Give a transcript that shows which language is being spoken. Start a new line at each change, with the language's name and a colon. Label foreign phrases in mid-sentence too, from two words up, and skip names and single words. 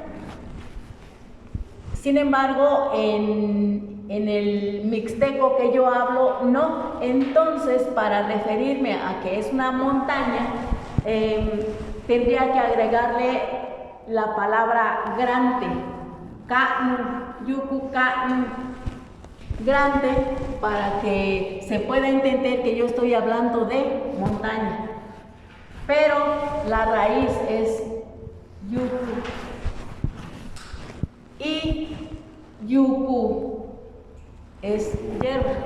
Spanish: Sin embargo, en el mixteco que yo hablo, no. Entonces, para referirme a que es una montaña, tendría que agregarle la palabra grande,
Mixtepec Mixtec: ka'nu, yuku ka'nu,
Spanish: grande, para que se pueda entender que yo estoy hablando de montaña. Pero la raíz es yuku. Y yuku es hierba.